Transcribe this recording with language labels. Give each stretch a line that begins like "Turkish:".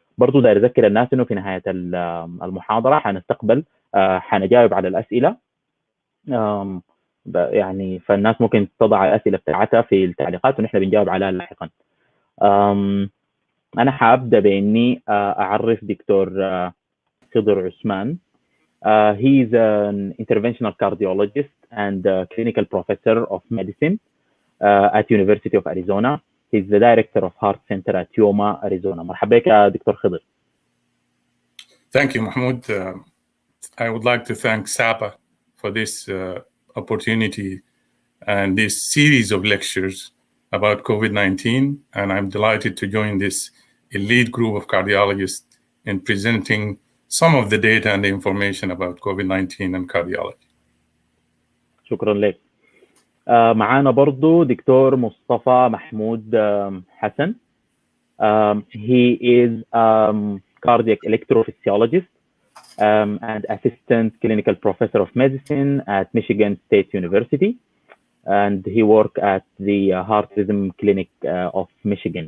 Arabic: برضو داير أذكر الناس إنه في نهاية المحاضرة حنستقبل حنجاوب على الأسئلة، يعني فالناس ممكن تضع الأسئلة بتاعتها في التعليقات ونحن بنجاوب عليها لاحقا. أنا حابدأ بإني أعرف دكتور خضر عثمان.
English: He is an Interventional Cardiologist and Clinical Professor of Medicine at University of Arizona. He's the Director of Heart Center at Yuma, Arizona.
Arabic: مرحبا بك دكتور خضر.
English: Thank you, Mahmoud. I would like to thank SAPA for this opportunity and this series of lectures about COVID-19, and I'm delighted to join this elite group of cardiologists in presenting some of the data and the information about COVID-19 and cardiology.
Arabic: شكرا لك. معانا برضو دكتور مصطفى محمود حسن.
English: He is cardiac electrophysiologist and assistant clinical professor of medicine at Michigan State University, and he works at the Heart Rhythm Clinic of Michigan.